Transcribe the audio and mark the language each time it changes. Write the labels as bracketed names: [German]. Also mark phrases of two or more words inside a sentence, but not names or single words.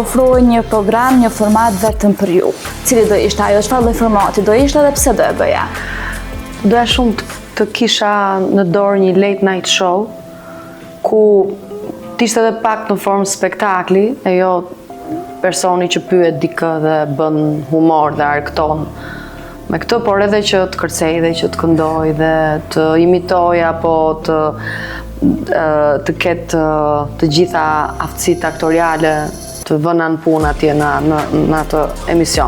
[Albanian] ofroj një program, një format vetëm për ju. Cili do ishte ajo, çfarë lloj formati do ishte dhe pse do e bëja? Doja shumë të kisha në dorë një [English] late night show, [Albanian] ku t'ishte edhe pak në formë spektakli, e jo personi që pyet dikë dhe bën humor dhe arkton me këtë, por edhe që të kërcej dhe që të këndoj dhe të imitoj apo të ketë të gjitha aftësitë aktoriale të vëna në punë atje në atë emision.